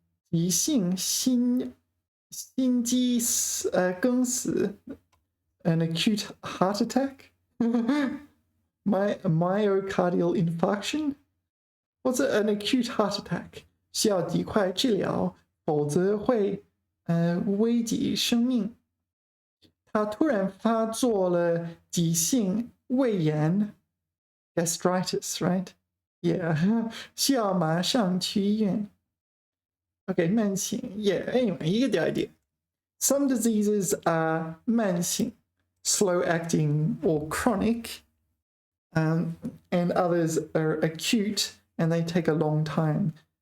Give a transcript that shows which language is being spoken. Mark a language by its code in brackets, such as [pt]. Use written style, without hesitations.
[zh] 急性心肌梗死 [en] an acute heart attack. Myocardial infarction. What's an acute heart attack? [zh] 需要极快治疗，否则会危及生命。他突然发作了急性胃炎 [en] gastritis, right? [zh] Yeah. 需要马上去医院。 [en] Okay, 慢性 Yeah, anyway, you get the idea. Some diseases are 慢性 slow acting or chronic, and others are acute and they take a long time.